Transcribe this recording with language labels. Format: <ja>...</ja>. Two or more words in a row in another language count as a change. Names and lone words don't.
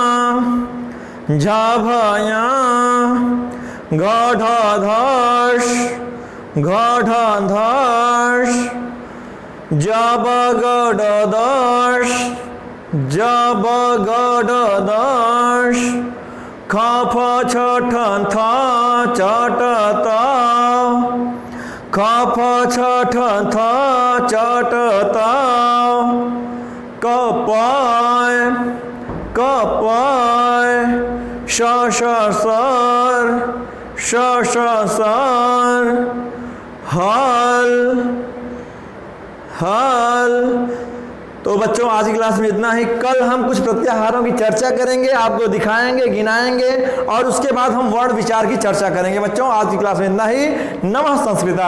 <sa>झाभाया, घढ़धश, घढ़धश, जबगडदश, जबगडदश, खफ छठन थ चटत, खफ छठन थ चटत, कपय, कपय, शशसर, शशसर, हल, हल।</sa> <hi>तो बच्चों आज की क्लास में इतना ही। कल हम कुछ प्रत्याहारों की चर्चा करेंगे, आपको दिखाएंगे, गिनाएंगे और उसके बाद हम वर्ण विचार की चर्चा करेंगे। बच्चों आज की क्लास में इतना ही।</hi>